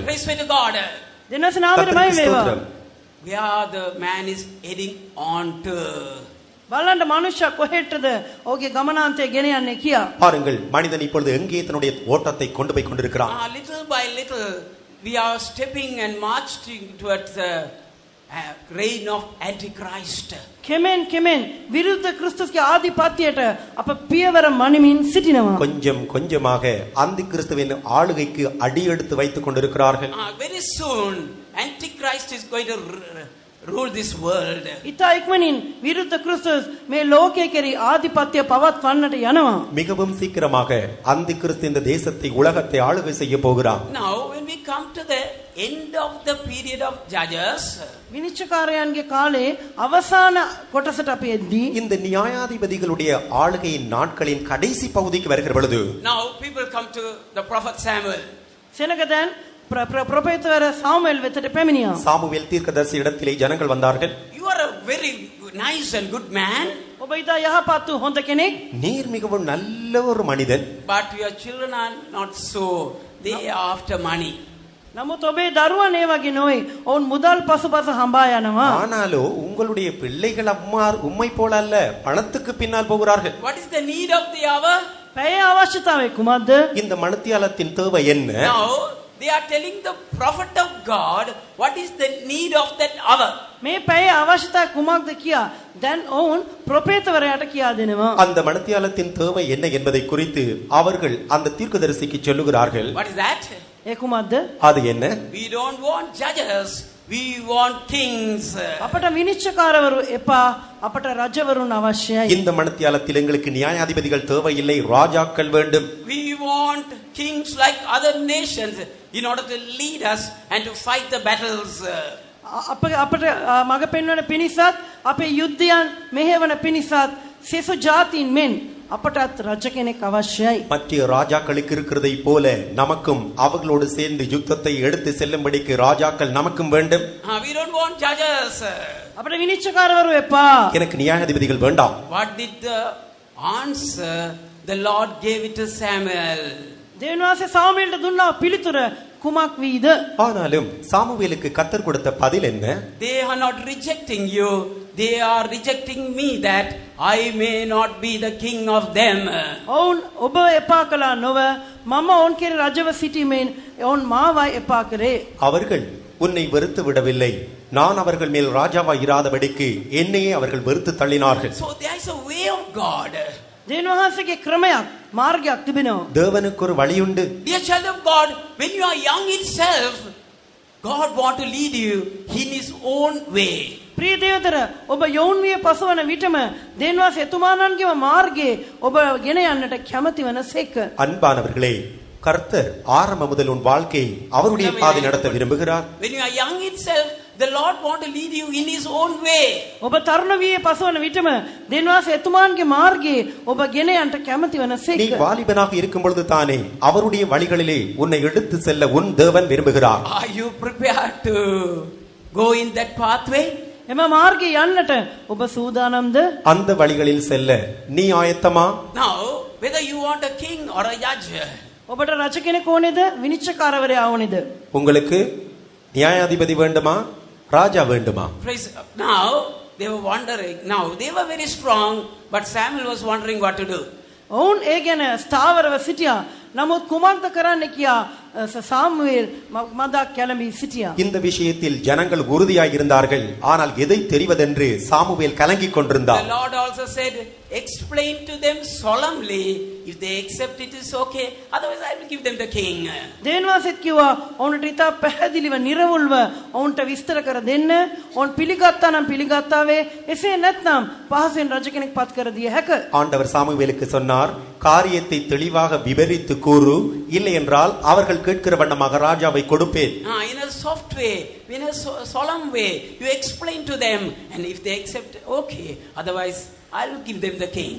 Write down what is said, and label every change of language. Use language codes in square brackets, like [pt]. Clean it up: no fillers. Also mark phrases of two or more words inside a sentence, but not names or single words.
[en] Praise be to God. [si] දෙනස නාමයටමයි වේවා. [en] Where the man is heading on to. [si] බලන්න මනුෂ්‍ය කොහෙටද ඔහුගේ ගමනාන්තය ගෙන යන්නේ කියා. [ta] பாருங்கள், மனிதன் இப்பொழுது எங்கே தன்னுடைய ஓட்டத்தை கொண்டு போய் கொண்டிருக்கிறான். [en] Little by little we are stepping and marching towards the reign of Antichrist. [si] කෙමෙන් කෙමෙන් විරුද්ධ ක්‍රිස්තුස්ගේ ආධිපත්‍යයට අප පියවර මනිමින් සිටිනවා. [ta] கொஞ்சம் கொஞ்சமாக அந்தி கிறிஸ்துவின் ஆளுகைக்கு அடியெடுத்து வைத்துக் கொண்டிருக்கிறார்கள். [en] Very soon Antichrist is going to rule this world. [si] ඉතා ඉක්මනින් විරුද්ධ ක්‍රිස්තුස් මේ ලෝකයේ කෙරෙහි ආධිපත්‍ය පවත්වන්නට යනවා. [ta] மிகவும் சீக்கிரமாக அந்தி கிறிஸ்து இந்த தேசத்தை உலகத்தை ஆளுகை செய்ய போகிறான். [en] Now when we come to the end of the period of Judges, [si] විනිශ්චයකාරයන්ගේ කාලේ අවසාන කොටසට අපි එද්දී [ta] இந்த நியாயாதிபதிகளுடைய ஆளுகையின் நாட்களின் கடைசி பகுதிக்கு வருகிற பொழுது [en] now people come to the prophet Samuel. [si] සෙනගදන් ප්‍රොෆෙතවර සාමුවෙල් වෙතට පැමිණියා. [ta] சாமுவேல் தீர்க்கதரிசி இடத்திலே ஜனங்கள் வந்தார்கள். [en] You are a very nice and good man. [si] ඔබ ඉතා යහපත් හොඳ කෙනෙක්. [ta] நீர் மிகவும் நல்ல ஒரு மனிதன். [en] But your children are not so. They are after money. [si] නමුත් ඔබේ දරුවන් ඒ වගේ නොවේ. ඔවුන් මුදල් පසුපස හඹා යනවා. [ta] ஆனாலும் உங்களுடைய பிள்ளைகள் உம்மை போல அல்ல, பணத்துக்கு பின்னால் போகிறார்கள். [en] What is the need of the hour? [si] පැයේ අවශ්‍යතාවය කුමක්ද? [ta] இந்த மணித்தியாலத்தின் தேவை என்ன? [en] Now they are telling the prophet of God what is the need of that hour. [si] මේ පැයේ අවශ්‍යතා කුමක්ද කියා දැන් ඔවුන් ප්‍රොපේතවරයාට කියා දෙනවා. [ta] அந்த மணத்தியாலத்தின் தேவை என்ன என்பதை குறித்து அவர்கள் அந்த தீர்க்கதரிசிக்கு சொல்லுகிறார்கள். [en] What is that? [si] ඒ කුමක්ද? [ta] அது என்ன? [en] We don't want judges, we want kings. [si] අපට විනිශ්චයකාරවරු එපා, අපට රජවරුන් අවශ්‍යයි. [ta] இந்த மணத்தியாலத்தில் எங்களுக்கு நியாயாதிபதிகள் தேவையில்லை, ராஜாக்கள் வேண்டும். [en] We want kings like other nations in order to lead us and to fight the battles. [si] අපට මඟ පෙන්වන පිණිසත් අපේ යුද්ධයන් මෙහෙවන පිණිසත් සෙසු ජාතීන් මෙන් අපටත් රජ කෙනෙක් අවශ්‍යයි. [ta] மற்ற ராஜாக்களுக்கு இருக்கிறதை போல நமக்கும் அவர்களோடு சேர்ந்து யுத்தத்தை எடுத்து செல்லும்படிக்கு ராஜாக்கள் நமக்கும் வேண்டும். [en] We don't want judges. [si] අපට විනිශ්චයකාරවරු එපා. [ta] எனக்கு நியாயாதிபதிகள் வேண்டாம். [en] What did the answer the Lord gave it to Samuel? [si] දෙවියන් වහන්සේ සාමුවෙල්ට දුන්නා පිළිතුර කුමක් වීද? [ta] ஆனாலும் சாமுவேலுக்கு கர்த்தர் கொடுத்த பதில் என்ன? [en] They are not rejecting you, they are rejecting me that I may not be the king of them. [si] ඔවුන් ඔබ එපා කළා නොව මම ඔවුන් කෙරේ රජව සිටීමෙන් ඔවුන් මාවයි එපා කරේ. [ta] அவர்கள் உன்னை வெறுத்து விடவில்லை, நான் அவர்கள் மேல் ராஜாவாய் இராதபடிக்கு என்னையே அவர்கள் வெறுத்து தள்ளினார்கள். [en] So there is a way of God. [si] දෙවියන් වහන්සේගේ ක්‍රමයක් මාර්ගයක් තිබෙනවා. [ta] தேவனுக்கு ஒரு வழியுண்டு. [en] Dear child of God, when you are young itself, God want to lead you in his own way. [si] ප්‍රිය දේවතර ඔබ යෞන් විය පසවන විටම දෙවියන් වහන්සේ එතුමාණන්ගේම මාර්ගයේ ඔබ ගෙන යන්නට කැමති වනසේක. [ta] அன்பானவர்களே, கர்த்தர் ஆரம்ப முதல் உன் வாழ்க்கையை அவருடைய பாதை நடத்த விரும்புகிறார். [en] When you are young itself, the Lord want to lead you in his own way. [si] ඔබ තරුණ විය පසවන විටම දෙවියන් වහන්සේ එතුමාණන්ගේ මාර්ගයේ ඔබ ගෙන යන්නට කැමති [ta] நீ [si] වනසේක. [ta] வாலிபனாக இருக்கும் பொழுது தானே அவருடைய வழிகளிலே உன்னை எடுத்து செல்ல உன் தேவன் விரும்புகிறார். [en] Are you prepared to go in that pathway? [si] එම මාර්ගයේ යන්නට ඔබ සූදානම්ද? [ta] அந்த வழிகளில் செல்ல நீ ஆயத்தமா? [en] Now, whether you want a king or a judge, [si] ඔබට රජ කෙනෙක් ඕනේද? විනිශ්චයකාරවරයා ඕනේද? [ta] உங்களுக்கு நியாயாதிபதி வேண்டுமா, ராஜா வேண்டுமா? [en] praise. Now they were wondering. Now they were very strong, but Samuel was wondering what to do. [si] ඔවුන් ඒ ගැන ස්ථාවරව සිටියා. නමුත් කුමක්ද කරන්න කියා சாமுவேல் மதක් කැළඹී සිටියා. [ta] இந்த விஷயத்தில் ஜனங்கள் உறுதியாய் இருந்தார்கள், ஆனால் எதை தெரிவதென்று சாமுவேல் கலங்கிக் கொண்டிருந்தார். [en] The Lord also said, explain to them solemnly. If they accept it is okay, otherwise I will give them the king. [si] දෙවියන් වහන්සේත් කිව්වා ඔවුන්ට ඉතා පැහැදිලිව නිර්වුල්ව ඔවුන්ට විස්තර කර දෙන්න. ඔවුන් පිළිගත්තා නම් පිළිගත්තා වේ. එසේ නැත්නම් පහසෙන් රජ කෙනෙක් පත් කර දිය හැක. [ta] ஆண்டவர் சாமுவேலுக்கு சொன்னார், காரியத்தை தெளிவாக விவரித்து கூறு, இல்லை என்றால் அவர்கள் கேட்கிற வண்ணமாக ராஜாவை கொடுப்பேன். [en] In a soft way, in a solemn way, you explain to them, and if they accept, okay, otherwise I will give them the king.